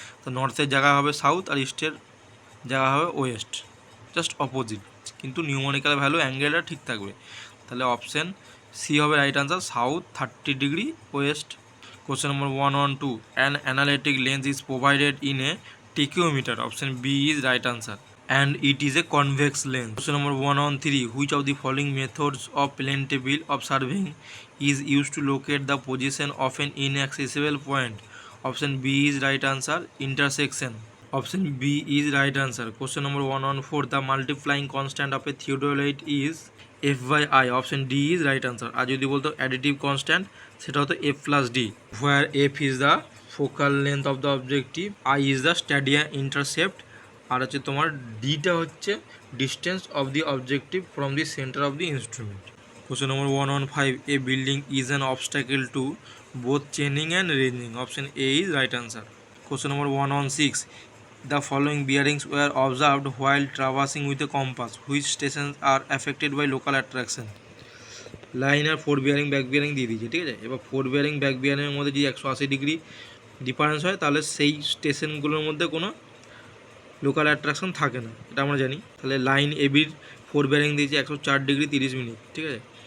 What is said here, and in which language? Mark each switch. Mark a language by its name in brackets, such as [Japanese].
[Bangla] তো নর্থের জায়গা হবে সাউথ আর ইস্টের জায়গা হবে ওয়েস্ট, জাস্ট অপোজিট, কিন্তু নিউমেরিক্যাল ভ্যালু অ্যাঙ্গেলটা ঠিক থাকবে। তাহলে অপশান সি হবে right answer, south 30 degree West. [English] Question number 112, an analytic lens is provided in a tacheometer. Option B is right answer, and it is a convex lens. Question number 113, which of the following methods of planetable observing is used to locate the position of an inaccessible point? Option B is right answer, intersection. Option B is right answer. Question number 114, the multiplying constant of a theodolite is f by I. Option D is right answer. [Bangla] আর যদি বলতো [English] additive constant, [Bangla] সেটা হতো [English] f plus d, where f is the focal length of the objective, I is the stadia intercept, আর হচ্ছে তোমার ডিটা হচ্ছে distance of the objective from the centre of the instrument. Question number 115, a building is an obstacle to both chaining and ranging. Option A is right answer. Question number 116, the following bearings were observed while traversing with a compass, which stations are affected by local attraction? [Bangla] Line আর four bearing back bearing দিয়ে দিয়েছে, ঠিক আছে। এবার four bearing back বিয়ারিংয়ের মধ্যে যদি 180 degree difference হয়, তাহলে সেই স্টেশনগুলোর মধ্যে কোনো লোকাল অ্যাট্রাকশন থাকে না, এটা আমরা জানি। তাহলে লাইন এবির ফোর বিয়ারিং দিয়েছি 104 ডিগ্রি 30 মিনিট, ঠিক আছে।